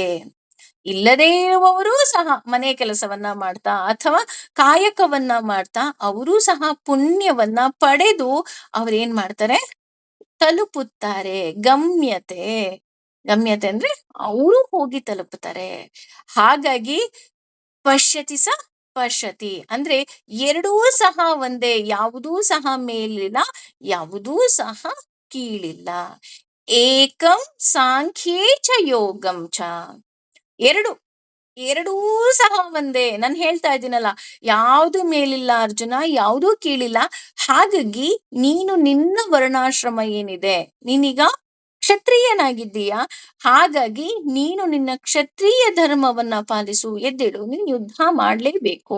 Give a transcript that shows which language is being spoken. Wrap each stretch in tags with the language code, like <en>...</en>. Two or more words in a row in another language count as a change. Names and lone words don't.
<kn>ಇಲ್ಲದೇ ಇರುವವರೂ ಸಹ ಮನೆ ಕೆಲಸವನ್ನ ಮಾಡ್ತಾ ಅಥವಾ ಕಾಯಕವನ್ನ ಮಾಡ್ತಾ ಅವರೂ ಸಹ ಪುಣ್ಯವನ್ನ ಪಡೆದು ಅವ್ರೇನ್ ಮಾಡ್ತಾರೆ, ತಲುಪುತ್ತಾರೆ. ಗಮ್ಯತೆ. ಗಮ್ಯತೆ ಅಂದ್ರೆ ಅವರು ಹೋಗಿ ತಲುಪುತ್ತಾರೆ. ಹಾಗಾಗಿ</kn> <sa>ಪಶ್ಯತಿ ಸ ಪಶ್ಯತಿ</sa> <kn>ಅಂದ್ರೆ ಎರಡೂ ಸಹ ಒಂದೇ, ಯಾವುದೂ ಸಹ ಮೇಲಿಲ್ಲ, ಯಾವುದೂ ಸಹ ಕೀಳಿಲ್ಲ.</kn> <sa>ಏಕಂ ಸಾಂಖ್ಯೇ ಚ ಯೋಗಂ ಚ.</sa> <kn>ಎರಡೂ ಸಹ ಒಂದೇ. ನಾನು ಹೇಳ್ತಾ ಇದ್ದೀನಲ್ಲ, ಯಾವುದು ಮೇಲಿಲ್ಲ ಅರ್ಜುನ, ಯಾವುದೂ ಕೀಳಿಲ್ಲ. ಹಾಗಾಗಿ ನೀನು ನಿನ್ನ ವರ್ಣಾಶ್ರಮ ಏನಿದೆ, ನೀನೀಗ ಕ್ಷತ್ರಿಯನಾಗಿದ್ದೀಯಾ, ಹಾಗಾಗಿ ನೀನು ನಿನ್ನ ಕ್ಷತ್ರಿಯ ಧರ್ಮವನ್ನ ಪಾಲಿಸು, ಎದ್ದೇಳು, ನೀನು ಯುದ್ಧ ಮಾಡ್ಲೇಬೇಕು.</kn>